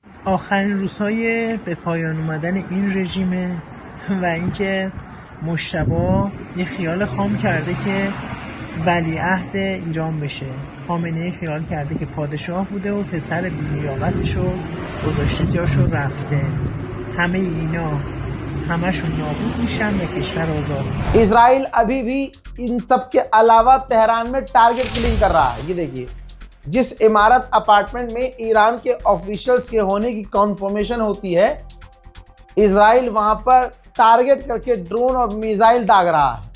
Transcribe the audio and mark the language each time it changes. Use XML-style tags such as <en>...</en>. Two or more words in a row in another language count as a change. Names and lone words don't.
<fa>آخرین روزهای به پایان اومدن این رژیم و اینکه مجتبی یه خیال خام کرده که ولیعهد ایران بشه. خامنه‌ای خیال کرده که پادشاه بوده و پسر بی‌لیاقتشو گذاشته جاشو رفته. همه اینا همشون نابود میشن و کشور آزاد.</fa> <hi>इसराइल अभी भी इन सब के अलावा तेहरान में</hi> <en>target killing</en> <hi>कर रहा है। ये देखिए, जिस इमारत अपार्टमेंट में ईरान के ऑफिशियल्स के होने की कंफर्मेशन होती है, इसराइल वहां पर टारगेट करके ड्रोन और मिसाइल दाग रहा है।</hi>